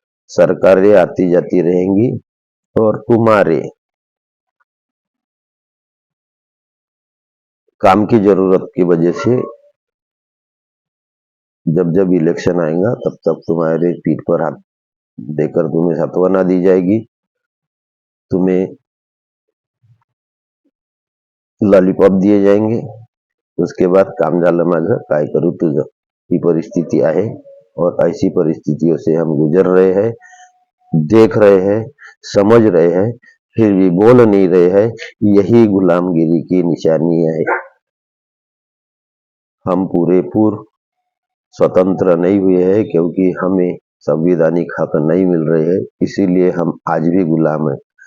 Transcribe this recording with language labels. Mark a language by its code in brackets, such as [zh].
[hi] सरकारें आती जाती रहेंगी और तुम्हारे काम की जरूरत की वजह से जब जब इलेक्शन आएगा तब तब तुम्हारे पीठ पर हाथ देकर तुम्हें सांत्वना दी जाएगी। तुम्हें लॉलीपॉप दिए जाएंगे। उसके बाद [mr] काम झालं माझं काय करू तुझं, ही परिस्थिति आहे। [hi] और ऐसी परिस्थितियों से हम गुजर रहे हैं, देख रहे हैं, समझ रहे हैं, फिर भी बोल नहीं रहे हैं। यही गुलामगिरी की निशानी है। हम पूरे पूर्व स्वतंत्र नहीं हुए हैं क्योंकि हमें संवैधानिक हक नहीं मिल रहे हैं, इसीलिए हम आज भी गुलाम हैं।